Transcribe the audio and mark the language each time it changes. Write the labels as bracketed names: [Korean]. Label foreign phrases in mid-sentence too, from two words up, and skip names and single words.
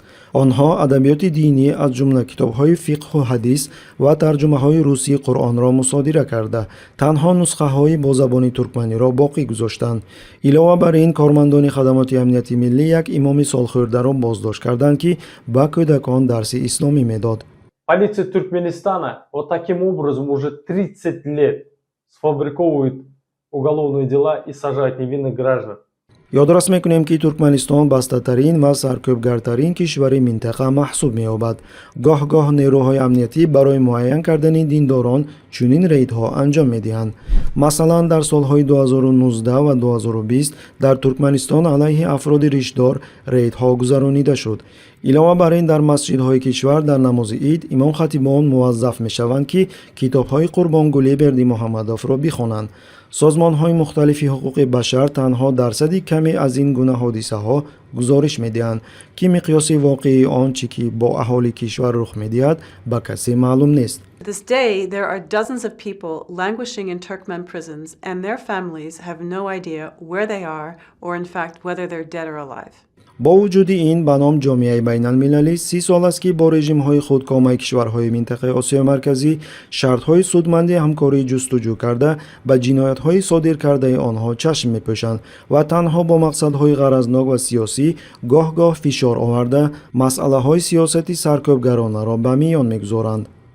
[Persian] آنها ادبیات دینی از جمله کتاب‌های فقه و حدیث و ترجمه‌های روسی قرآن را مصادره کرده تنها نسخه‌های با زبان ترکمنی را باقی گذاشتند. علاوه بر این کارمندان خدمات امنیتی ملی یک امام سالخورده را بازداشت کردند که به کودکان درس اسلامی می‌داد. [Russian] Полиция Туркменистана вот таким образом уже 30 лет сфабриковывает уголовные дела и сажает невинных граждан. [Persian] یادرس میکنیم که ترکمنستان بسته‌ترین و سرکوبگرترین کشور منطقه محسوب می‌یابد. گاه نیروهای امنیتی برای معین کردن دینداران چنین ریدها انجام می‌دهند. مثلا در سالهای 2019 و 2020 در ترکمنستان علیه افراد ریشدار ریدها گذرانیده شد. علاوه بر این در مسجدهای کشور در نماز عید امام خطیبان موظف می‌شوند که کتاب‌های قربانگولی بردی محمدوف را بخوانند. سازمان‌های مختلف حقوق بشر تنها درصدی کمی از این گونه حادثه‌ها گزارش می‌دهند که مقیاس واقعی آنچه که با اهالی کشور رخ می‌دهد به کسی معلوم نیست. [English] This day, there are dozens of people languishing in Turkmen prisons, and their families have no idea where they are or, in fact, whether they're dead or alive. [Persian] با وجود این به نام جامعه بین المللی 30 سال است که با رژیم‌های خودکامه کشورهای منطقه آسیا مرکزی شرط‌های سودمند همکاری جستجو کرده به جنایت‌های صادر کرده آنها چشم می‌پوشند و تنها با مقصدهای غرضناک و سیاسی گاه فشار آورده مسئله‌های سیاستی سرکوبگرانه را به میان می‌گذارند.